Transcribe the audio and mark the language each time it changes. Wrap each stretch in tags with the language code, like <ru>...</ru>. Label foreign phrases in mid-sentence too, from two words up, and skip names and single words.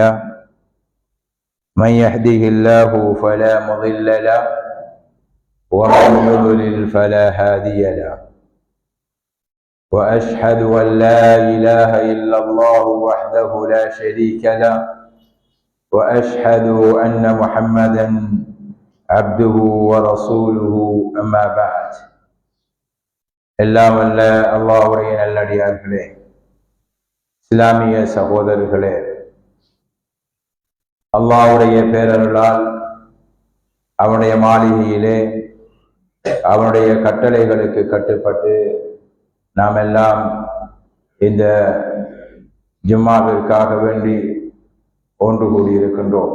<ar>من يهده الله فلا مضل له ومن يضلل فلا هادي له. وأشهد أن لا إله إلا الله وحده لا شريك له وأشهد أن محمدا عبده ورسوله. أما بعد.</ar> <ta>எல்லாம் வல்ல அல்லாஹ்வுடைய நல்லடியார்களே, இஸ்லாமிய சகோதரர்களே, அல்லாஹ்வுடைய பேரருளால் அவனுடைய மாளிகையிலே அவனுடைய கட்டளைகளுக்கு கட்டுப்பட்டு நாம் எல்லாம் இந்த ஜும்மாவிற்காக வேண்டி ஒன்று கூடியிருக்கின்றோம்.</ta>